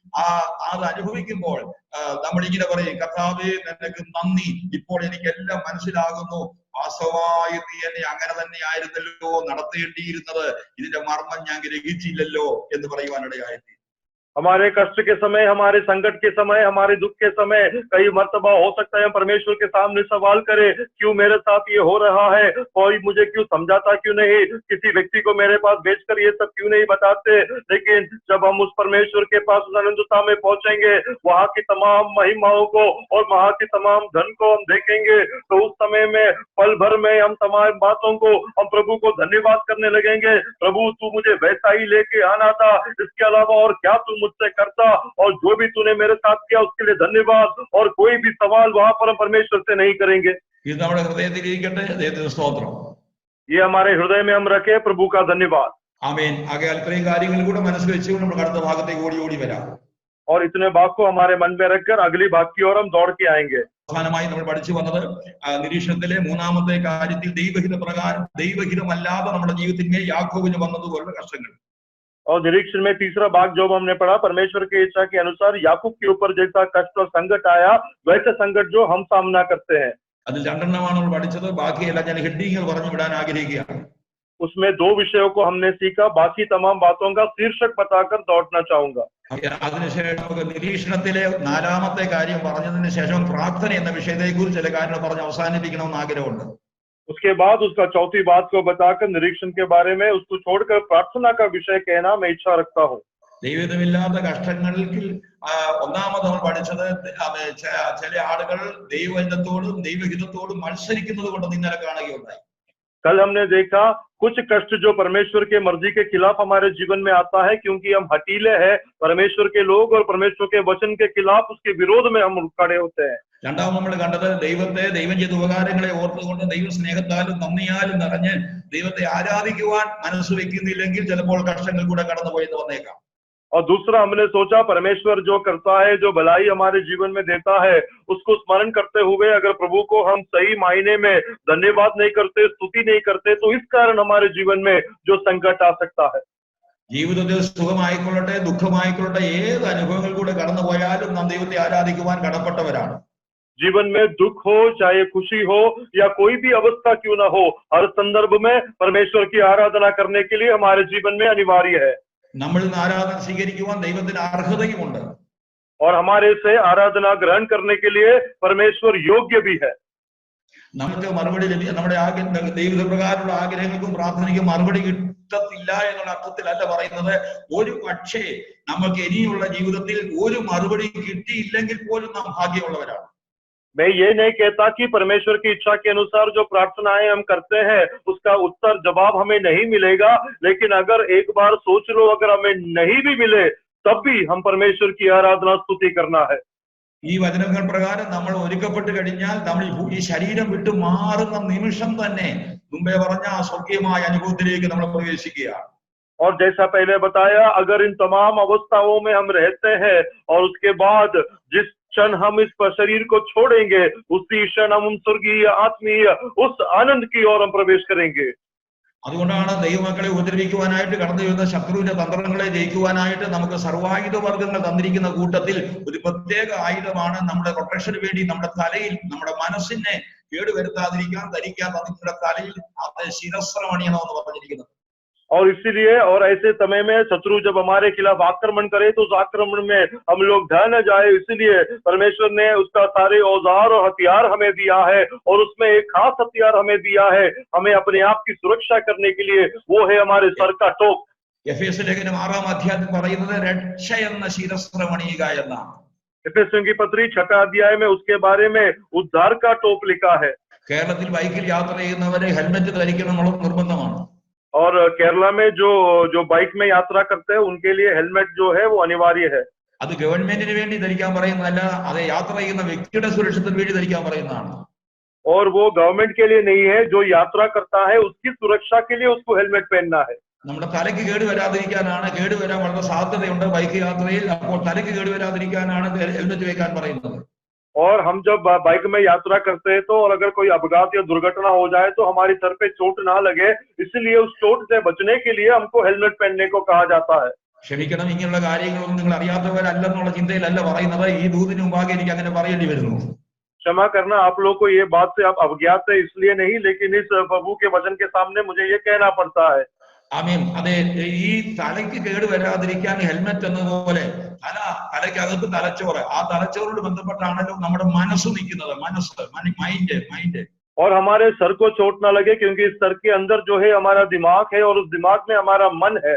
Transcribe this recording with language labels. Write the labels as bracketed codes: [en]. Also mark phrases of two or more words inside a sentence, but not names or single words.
[ml] അത് അനുഭവിക്കുമ്പോൾ നമ്മൾ ഇങ്ങനെ പറയും, കർത്താവേ നിനക്ക് നന്ദി, ഇപ്പോൾ എനിക്ക് എല്ലാം മനസ്സിലാകുന്നു, വാസ്തവമായി നീ എന്നെ അങ്ങനെ തന്നെ ആയിരുന്നല്ലോ നടത്തേണ്ടിയിരുന്നത്, ഇതിന്റെ മർമ്മം ഞാൻ ഗ്രഹിച്ചില്ലല്ലോ എന്ന് പറയുവാനിടയായി. [hi] हमारे कष्ट के समय, हमारे संकट के समय, हमारे दुख के समय कई मर्तबा हो सकता है हम परमेश्वर के सामने सवाल करें, क्यों मेरे साथ ये हो रहा है, कोई मुझे क्यों समझाता क्यों नहीं, किसी व्यक्ति को मेरे पास भेजकर ये सब क्यों नहीं बताते। लेकिन जब हम उस परमेश्वर के पास उस अनंतता में पहुंचेंगे, वहां की तमाम महिमाओं को और वहां की तमाम धन को हम देखेंगे, तो उस समय में पल भर में हम तमाम बातों को हम प्रभु को धन्यवाद करने लगेंगे। प्रभु तू मुझे वैसा ही लेके आना था, इसके अलावा और क्या तू मुझसे करता, और जो भी तूने मेरे साथ किया उसके लिए धन्यवाद। और कोई भी सवाल वहां पर हम परमेश्वर से नहीं करेंगे। [ml] ഇത് നമ്മുടെ ഹൃദയത്തിലിരിക്കട്ടെ. ദൈവത്തിന് സ്തോത്രം. [hi] ये हमारे हृदय में हम रखे, प्रभु का धन्यवाद। [ml] ആമേൻ. ആകെ അല്പം കാര്യങ്ങൾ കൂടെ മനസ്സിൽ വെച്ചുകൊണ്ട് നമ്മൾ അടുത്ത ഭാഗത്തേക്ക് ഓടി വരാം. [hi] और इतने भाग को हमारे मन में रखकर अगली भाग की ओर हम दौड़ के आएंगे। [ml] അവസാനമായി നമ്മൾ പഠിച്ചു വന്നത് നിരീക്ഷണത്തിലെ മൂന്നാമത്തെ കാര്യത്തിൽ ദൈവഹിത പ്രകാരം ദൈവഹിതമല്ലാതെ നമ്മുടെ ജീവിതത്തിന്മേൽ യാക്കോബിന് വന്നതുപോലുള്ള കഷ്ടങ്ങൾ. [hi] और निरीक्षण में तीसरा भाग जो हमने पढ़ा, परमेश्वर की इच्छा के अनुसार याकूब के ऊपर जैसा कष्ट और संकट आया वैसे संकट जो हम सामना करते हैं। [ml] അതിൽ രണ്ടെണ്ണമാണ് നമ്മൾ പഠിച്ചത്. ബാക്കിയെല്ലാം ഞാൻ ഹെഡിങ്ങുകൾ പറഞ്ഞു വിടാൻ ആഗ്രഹിക്കുകയാണ്. [hi] उसमें 2 विषयों को हमने सीखा, बाकी तमाम बातों का शीर्षक बताकर दौड़ना चाहूंगा। [ml] അതിനുശേഷം നമുക്ക് നിരീക്ഷണത്തിലെ നാലാമത്തെ കാര്യം പറഞ്ഞതിന് ശേഷം പ്രാർത്ഥന എന്ന വിഷയത്തെ കുറിച്ച് ചില കാര്യങ്ങൾ പറഞ്ഞ് അവസാനിപ്പിക്കണമെന്ന് ആഗ്രഹമുണ്ട്. [hi] उसके बाद उसका चौथी बात को बताकर निरीक्षण के बारे में उसको छोड़कर प्रार्थना का विषय कहना मैं इच्छा रखता हूँ। [ml] ദൈവമില്ലാത്ത കഷ്ടങ്ങളിൽ ഒന്നാമത് നമ്മൾ പഠിച്ചത് ചില ആളുകൾ ദൈവഹിതത്തോടും ദൈവഹിതത്തോടും മത്സരിക്കുന്നത് കൊണ്ട് ഇന്നലെ കാണുകയുണ്ടായി. [hi] कल हमने देखा कुछ कष्ट जो परमेश्वर के मर्जी के खिलाफ हमारे जीवन में आता है, क्योंकि हम हटीले हैं, परमेश्वर के लोग, और परमेश्वर के वचन के खिलाफ उसके विरोध में हम खड़े होते हैं। [ml] രണ്ടാമത് നമ്മൾ കണ്ടത് ദൈവം ചെയ്ത ഉപകാരങ്ങളെ ഓർത്തുകൊണ്ട് ദൈവ സ്നേഹത്താലും നന്ദിയാലും നിറഞ്ഞ് ദൈവത്തെ ആരാധിക്കുവാൻ മനസ്സ് വെക്കുന്നില്ലെങ്കിൽ ചിലപ്പോൾ കഷ്ടങ്ങൾ കൂടെ കടന്നുപോയെന്ന് വന്നേക്കാം. [hi] और दूसरा हमने सोचा परमेश्वर जो करता है, जो भलाई हमारे जीवन में देता है, उसको स्मरण करते हुए अगर प्रभु को हम सही मायने में धन्यवाद नहीं करते, स्तुति नहीं करते, तो इस कारण हमारे जीवन में जो संकट आ सकता है। [ml] ജീവിതത്തിൽ സുഖമായിക്കൊള്ളട്ടെ ദുഃഖമായിക്കൊള്ളട്ടെ ഏത് അനുഭവങ്ങൾ കൂടെ കടന്നുപോയാലും നാം ദൈവത്തെ ആരാധിക്കുവാൻ കടപ്പെട്ടവരാണ്. [hi] जीवन में दुख हो चाहे खुशी हो या कोई भी अवस्था क्यों ना हो, हर संदर्भ में परमेश्वर की आराधना करने के लिए हमारे जीवन में अनिवार्य है। [ml] നമ്മൾ ആരാധന സ്വീകരിക്കുവാൻ ദൈവത്തിന് അർഹതയുമുണ്ട്. [hi] और हमारे से आराधना ग्रहण करने के लिए परमेश्वर योग्य भी है। [ml] നമുക്ക് മറുപടി നമ്മുടെ ദൈവപ്രകാരമുള്ള ആഗ്രഹങ്ങൾക്കും പ്രാർത്ഥനയ്ക്കും മറുപടി കിട്ടത്തില്ല എന്നുള്ള അർത്ഥത്തിലല്ല പറയുന്നത്. ഒരു പക്ഷേ നമുക്ക് ഇനിയുള്ള ജീവിതത്തിൽ ഒരു മറുപടി കിട്ടിയില്ലെങ്കിൽ പോലും നാം ഭാഗ്യമുള്ളവരാണ്. [hi] मैं ये नहीं कहता कि परमेश्वर की इच्छा के अनुसार जो प्रार्थनाएं हम करते हैं उसका उत्तर जवाब हमें नहीं मिलेगा, लेकिन अगर एक बार सोच लो अगर हमें नहीं भी मिले तब भी हम परमेश्वर की आराधना स्तुति करना है। [ml] ഈ വചനങ്ങൾ പ്രകാരം നമ്മൾ ഒരുക്കപ്പെട്ട് കഴിഞ്ഞാൽ നമ്മൾ ഈ ശരീരം വിട്ടു മാറുന്ന നിമിഷം തന്നെ മുമ്പേ പറഞ്ഞ ആ സ്വർഗീയമായ അനുഭവത്തിലേക്ക് നമ്മൾ പ്രവേശിക്കുകയാണ്. [hi] और जैसा पहले बताया, अगर इन तमाम अवस्थाओं में हम रहते हैं और उसके बाद जिस क्षण हम इस शरीर को छोड़ेंगे उसी क्षण हम स्वर्गीय आत्मीय उस आनंद की ओर हम प्रवेश करेंगे। [ml] അതുകൊണ്ടാണ് ദൈവമക്കളെ ഉപദ്രവിക്കുവാനായിട്ട് കടന്നു വരുന്ന ശത്രുവിന്റെ തന്ത്രങ്ങളെ ജയിക്കുവാനായിട്ട് നമുക്ക് സർവായുധ വർഗ്ഗങ്ങൾ തന്നിരിക്കുന്ന കൂട്ടത്തിൽ ഒരു പ്രത്യേക ആയുധമാണ് നമ്മുടെ പ്രൊട്ടക്ഷന് വേണ്ടി നമ്മുടെ തലയിൽ നമ്മുടെ മനസ്സിനെ കേടുവരുത്താതിരിക്കാൻ ധരിക്കാൻ നമ്മുടെ തലയിൽ അത് ശിരസ്ത്രമണിയണമെന്ന് പറഞ്ഞിരിക്കുന്നത്. [hi] और इसीलिए और ऐसे समय में शत्रु जब हमारे खिलाफ आक्रमण करे तो उस आक्रमण में हम लोग ढह न जाए, इसलिए परमेश्वर ने उसका सारे औजार और हथियार हमें दिया है और उसमें एक खास हथियार हमें दिया है हमें अपने आप की सुरक्षा करने के लिए, वो है हमारे सर का टोप। [ml] എഫേസ്യ ലേഖനം 6-ാം അധ്യായത്തിൽ പറയുന്നത് രക്ഷ എന്ന ശിരസ്ത്രമണിയുക എന്നാണ്. [hi] एफेसियों की पत्री 6 अध्याय में उसके बारे में उद्धार का टोप लिखा है। [ml] കേരളത്തിൽ ബൈക്കിൽ യാത്ര ചെയ്യുന്നവരെ ഹെൽമെറ്റ് ധരിക്കണം എന്നുള്ളത് നിർബന്ധമാണ്. [hi] और केरला में जो बाइक में यात्रा करते हैं उनके लिए हेलमेट जो है वो अनिवार्य है। [ml] അത് ഗവൺമെന്റിന് വേണ്ടി ധരിക്കാൻ പറയുന്നതല്ല, അത് യാത്ര ചെയ്യുന്ന വ്യക്തിയുടെ സുരക്ഷത്തിന് വേണ്ടി ധരിക്കാൻ പറയുന്നതാണ്. [hi] और वो गवर्नमेंट के लिए नहीं है, जो यात्रा करता है उसकी सुरक्षा के लिए उसको हेलमेट पहनना है। [ml] നമ്മുടെ തലയ്ക്ക് കേടുവരാതിരിക്കാനാണ്, കേടുവരാൻ വളരെ സാധ്യതയുണ്ട് ബൈക്ക് യാത്രയിൽ, അപ്പോൾ തലയ്ക്ക് കേടുവരാതിരിക്കാനാണ് ഹെൽമെറ്റ് വെക്കാൻ പറയുന്നത്. [hi] और हम जब बाइक में यात्रा करते हैं तो और अगर कोई अपघात या दुर्घटना हो जाए तो हमारी सर पे चोट ना लगे, इसलिए उस चोट से बचने के लिए हमको हेलमेट पहनने को कहा जाता है। [ml] ക്ഷമിക്കണം, ഇങ്ങനെയുള്ള കാര്യങ്ങളൊന്നും നിങ്ങൾ അറിയാത്തവരല്ലെന്നുള്ള ചിന്തയിലല്ല പറയുന്നത്. ഈ ദൂതിന് മുമ്പാകെ എനിക്ക് അങ്ങനെ പറയേണ്ടി വരുന്നു. [hi] क्षमा करना, आप लोग को ये बात से आप अवज्ञात है इसलिए नहीं, लेकिन इस प्रभु के वचन के सामने मुझे ये कहना पड़ता है। [ml] ആമീൻ. അതെ, ഈ തലയ്ക്ക് കേട് വരാതിരിക്കാൻ ഹെൽമെറ്റ് എന്നതുപോലെ തലയ്ക്കകത്ത് തലച്ചോറ്, ആ തലച്ചോറോട് ബന്ധപ്പെട്ടാണല്ലോ നമ്മുടെ മനസ്സ് നിൽക്കുന്നത്. മനസ്സ്, മൈൻഡ്. [hi] और हमारे सर को चोट ना लगे क्योंकि इस सर के अंदर जो है हमारा दिमाग है और उस दिमाग में हमारा मन है।